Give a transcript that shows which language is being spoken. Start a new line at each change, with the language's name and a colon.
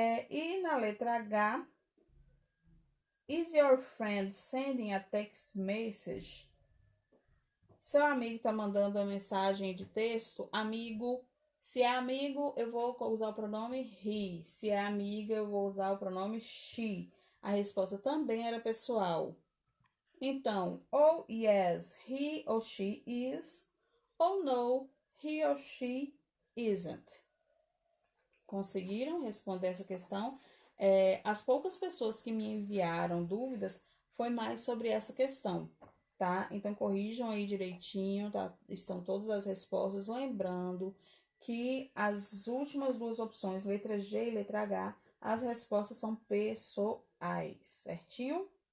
Portuguese: E na letra H,
English: is your friend sending a text message?
Portuguese: Seu amigo está mandando uma mensagem de texto? Amigo, se é amigo, eu vou usar o pronome he. Se é amiga, eu vou usar o pronome she. A resposta também era pessoal. Então, ou
English: yes, he or she is, ou no, he or she isn't.
Portuguese: Conseguiram responder essa questão? As poucas pessoas que me enviaram dúvidas foi mais sobre essa questão, tá? Então, corrijam aí direitinho, tá? Estão todas as respostas. Lembrando que as últimas duas opções, letra G e letra H, as respostas são pessoais, certinho?